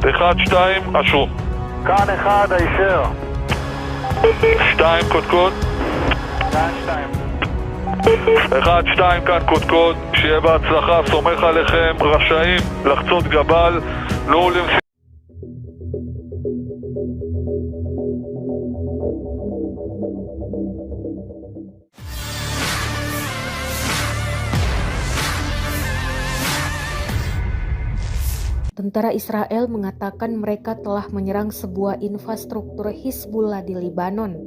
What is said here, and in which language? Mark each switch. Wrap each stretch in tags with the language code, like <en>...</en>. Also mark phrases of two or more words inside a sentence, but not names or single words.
<he>1-2, אשום. כאן 1, הישר. 2, קודקוד. 1-2, כאן קודקוד. שיהיה בהצלחה, סומך עליכם, רשאים לחצות גבל. נו למשימה.</he> <id>Tentara Israel mengatakan mereka telah menyerang sebuah infrastruktur Hizbullah di Libanon.</id>